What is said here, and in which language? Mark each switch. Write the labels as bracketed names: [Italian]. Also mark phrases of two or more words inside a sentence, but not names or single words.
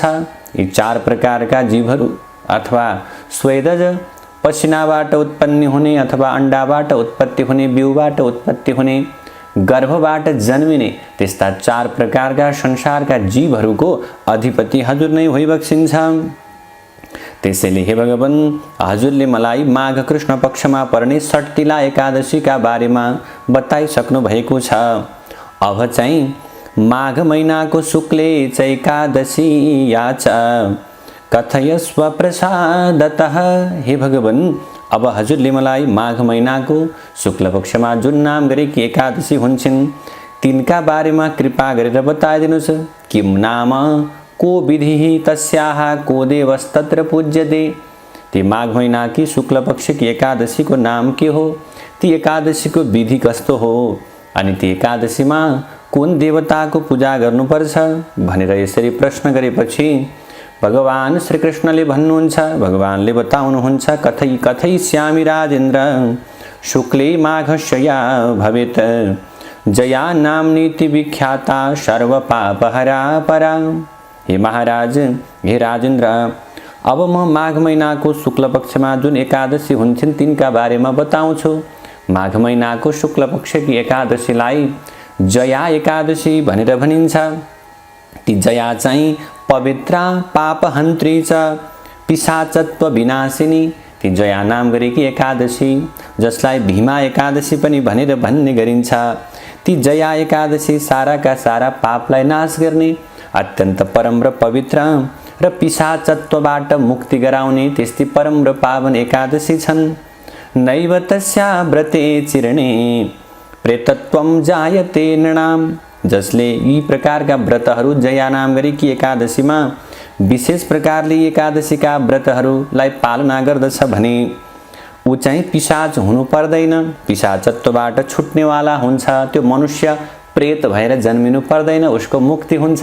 [Nepali] यी चार प्रकारका जीवहरू अथवा स्वेदज पसिनाबाट उत्पन्न हुने अथवा अण्डाबाट उत्पत्ति हुने, बिउबाट उत्पत्ति हुने, गर्भबाट जन्मिने, त्यस्ता चार प्रकारका संसारका जीवहरूको अधिपति हजुर नै भइबक्सिन्छ। त्यसैले हे भगवान, हजुरले मलाई माघ कृष्ण पक्षमा पर्ने षट्तिला एकादशीका बारेमा बताइसक्नु भएको छ। अब चाहिँ माघ महिनाको शुक्ले एकादशी [Sanskrit] याच कथयस्व प्रसादतः। [Nepali] हे भगवान, अब हजुरले मलाई माघ महिनाको शुक्ल पक्षमा जुन नाम गरेकी एकादशी हुन्छन् तिनका बारेमा कृपा गरेर बताइदिनुहोस्। [Sanskrit] किम नाम को विधि तस्याः को देवस्तत्र पूज्यते। [Nepali] ती माघ महिना की शुक्ल पक्ष की एकादशी को नाम के हो, ती एकादशी को विधि कस्तो हो, अनि ती एकादशीमा कुन देवताको पूजा गर्नुपर्छ भनेर यसरी प्रश्न गरेपछि भगवान श्री कृष्णले भन्नुहुन्छ, भगवानले बताउनुहुन्छ, [Sanskrit] कथै कथयिष्यामि राजेन्द्र शुक्ले माघस्या भवेत् जया नाम्नीति विख्याता सर्व पापहरा परा। [Nepali] हे महाराज, हे राजेन्द्र, अब म माघ महिनाको शुक्ल पक्षमा जुन एकादशी हुन्छन् तिनका बारेमा बताउँछु। माघ महिनाको शुक्ल पक्षकी एकादशीलाई जया एकादशी भनेर भनिन्छ। ती जया चाहिँ [Sanskrit] पवित्रा पापहन्त्री च पिशाचत्व विनाशिनी। [Nepali] ती जया नाम गरेकी एकादशी, जसलाई भीमा एकादशी पनि भनेर भन्ने गरिन्छ, ती जया एकादशी साराका सारा पापलाई नाश गर्ने, अत्यन्त परम र पवित्र र पिशाचत्वबाट मुक्ति गराउने त्यस्तै परम र पावन एकादशी छन्। [Sanskrit] नैव तस्या व्रते चिरणे प्रेतत्वं जायते नृणाम। [Nepali] जसले यी प्रकारका व्रतहरू जया नाम गरेकी एकादशीमा विशेष प्रकारले एकादशीका व्रतहरूलाई पालना गर्दछ भने ऊ चाहिँ पिशाच हुनु पर्दैन, पिशाचत्वबाट छुट्नेवाला हुन्छ, त्यो मनुष्य प्रेत भएर जन्मिनु पर्दैन, उसको मुक्ति हुन्छ।